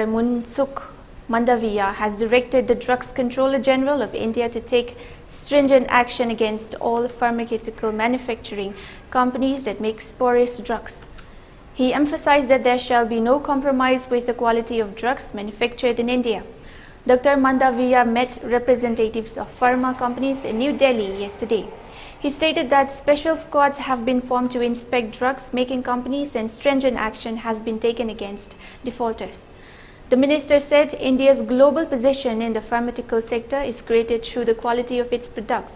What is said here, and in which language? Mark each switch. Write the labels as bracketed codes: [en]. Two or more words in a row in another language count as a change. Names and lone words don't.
[en] Munsukh Mandaviya has directed the Drugs Controller General of India to take stringent action against all pharmaceutical manufacturing companies that make spurious drugs. He emphasized that there shall be no compromise with the quality of drugs manufactured in India. Dr. Mandaviya met representatives of pharma companies in New Delhi yesterday. He stated that special squads have been formed to inspect drugs making companies and stringent action has been taken against defaulters. The minister said India's global position in the pharmaceutical sector is created through the quality of its products.